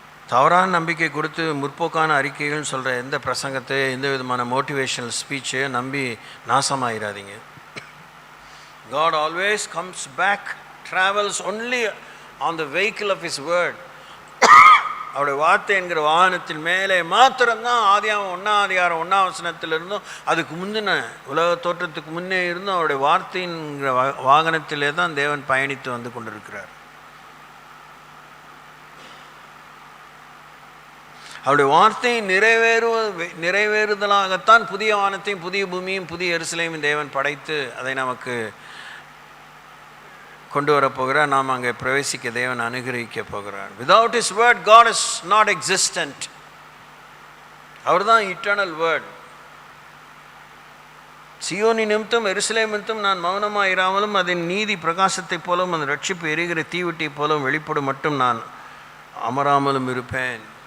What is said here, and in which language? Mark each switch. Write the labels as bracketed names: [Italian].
[Tamil] தவறான நம்பிக்கை கொடுத்து முற்போக்கான அறிக்கைகள்னு சொல்கிற எந்த பிரசங்கத்தை, எந்த விதமான மோட்டிவேஷனல் ஸ்பீச்சையோ நம்பி நாசமாயிடாதீங்க. [English] God always comes back, travels only on the vehicle of His word. [Tamil] அவருடைய வார்த்தை என்கிற வாகனத்தின் மேலே மாத்திரம்தான் ஆதியாகமம் 1ஆம் அதிகாரம் 1ஆம் வசனத்திலிருந்தும் அதுக்கு முந்தின உலக தோற்றத்துக்கு முன்னே இருந்தும் அவருடைய வார்த்தைங்கிற வாகனத்திலே தான் தேவன் பயணித்து வந்து கொண்டிருக்கிறார். அவருடைய வார்த்தை நிறைவேறுதலாகத்தான் புதிய வானத்தையும் புதிய பூமியும் புதிய எருசலேமையும் தேவன் படைத்து அதை நமக்கு கொண்டு வரப்போகிறார். நாம் அங்கே பிரவேசிக்க தேவன் அனுகிரகிக்க போகிறார். [English] Without His word, God is not existent. [Tamil] அவர் தான் [English] Eternal word. [Tamil] சீயோனி நிமித்தம் எருசலேம் நிமித்தம் நான் மௌனமாக இராமலும் அதன் நீதி பிரகாசத்தை போலவும் அந்த ரட்சிப்பு எரிகிற தீவிட்டை போலவும் வெளிப்படும் மட்டும் நான் அமராமலும் இருப்பேன்.